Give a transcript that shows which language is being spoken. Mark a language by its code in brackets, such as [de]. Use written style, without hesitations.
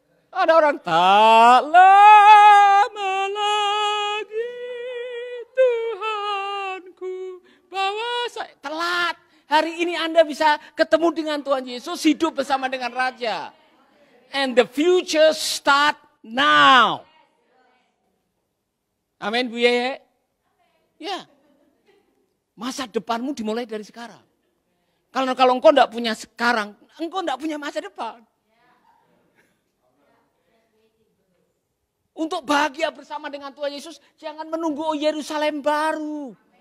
[id] Ada orang tak lama lagi Tuhanku bawa saya. Telat. Hari ini Anda bisa ketemu dengan Tuhan Yesus, hidup bersama dengan Raja. [en] And the future start now. [id] Amin, Bu Yeye. Ya. Masa depanmu dimulai dari sekarang. Kalau engkau tidak punya sekarang, engkau tidak punya masa depan. Untuk bahagia bersama dengan Tuhan Yesus, jangan menunggu Yerusalem baru.